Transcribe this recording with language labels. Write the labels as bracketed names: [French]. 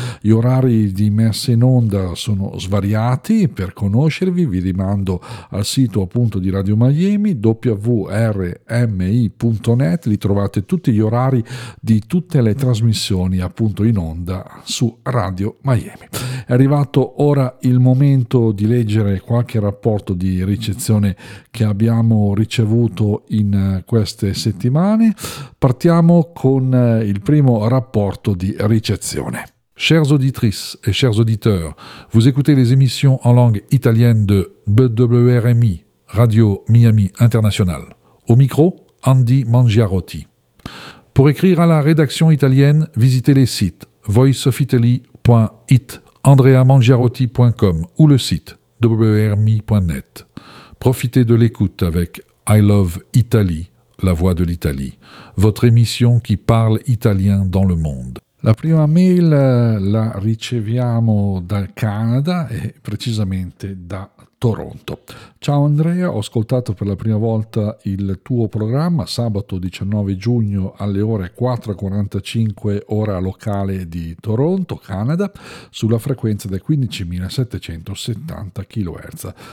[Italian] Gli orari di messa in onda sono svariati, per conoscervi vi rimando al sito appunto di Radio Miami, wrmi.net, li trovate tutti gli orari di tutte le trasmissioni appunto in onda su Radio Miami. È arrivato ora il momento di leggere qualche rapporto di ricezione che abbiamo ricevuto in queste settimane. Partiamo con il primo rapporto di ricezione. [French] Chers auditrices et chers auditeurs, vous écoutez les émissions en langue italienne de WRMI, Radio Miami International. Au micro, Andy Mangiarotti. Pour écrire à la rédaction italienne, visitez les sites voiceofitaly.it, andreamangiarotti.com ou le site wrmi.net. Profitez de l'écoute avec I Love Italy, la voix de l'Italie, votre émission qui parle italien dans le monde. [Italian] La prima mail la riceviamo dal Canada e precisamente da Toronto. Ciao Andrea, ho ascoltato per la prima volta il tuo programma sabato 19 giugno alle ore 4:45 ora locale di Toronto, Canada, sulla frequenza dei 15.770 kHz.